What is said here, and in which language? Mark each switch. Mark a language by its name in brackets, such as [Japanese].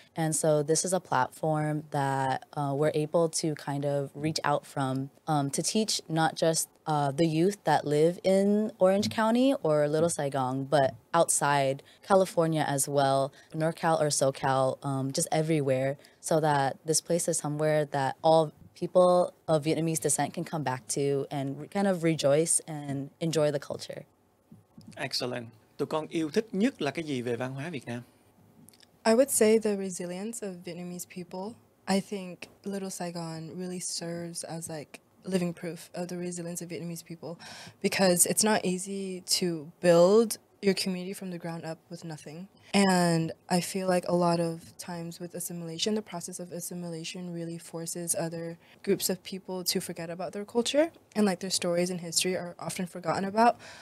[English] And so this is a platform that we're able to kind of reach out from to teach not just the youth that live in Orange County or Little Saigon, but outside California as well, NorCal or SoCal, just everywhere, so that this place is somewhere that all people of Vietnamese descent can come back to and kind of rejoice and enjoy the culture. Excellent. [Vietnamese] Tụi con yêu thích nhất là cái gì về văn hóa Việt Nam? [English] I would say the resilience of Vietnamese people. I think Little Saigon really serves as like living proof of the resilience of Vietnamese people, because it's not easy to build your community from the ground up with nothing. And I feel like a lot of times with assimilation, the process of assimilation really forces other groups of people to forget about their culture, and like their stories and history are often forgotten about.